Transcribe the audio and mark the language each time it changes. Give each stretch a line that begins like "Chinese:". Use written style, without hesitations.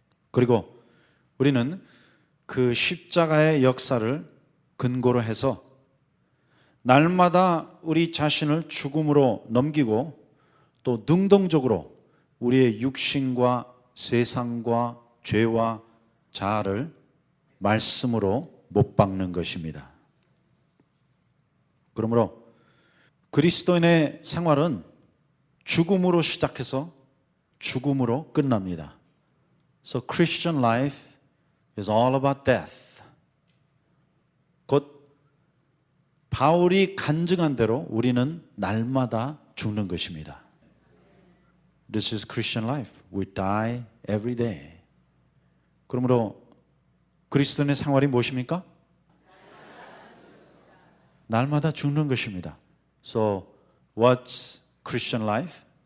Korean: 그리고 우리는 그 십자가의 역사를 근거로 해서 날마다 우리 자신을 죽음으로 넘기고 또 능동적으로 우리의 육신과 세상과 죄와 자아를 말씀으로 못 박는 것입니다. 그러므로 그리스도인의 생활은 죽음으로 시작해서 죽음으로 끝납니다.
English: So Christian life is all about death.
Korean: 곧 바울이 간증한 대로 우리는 날마다 죽는 것입니다.
English: This is Christian life. We die every day.
Korean: 그러므로 그리스도인의 생활이 무엇입니까? 날마다 죽는 것입니다.
English: So what's Christian life?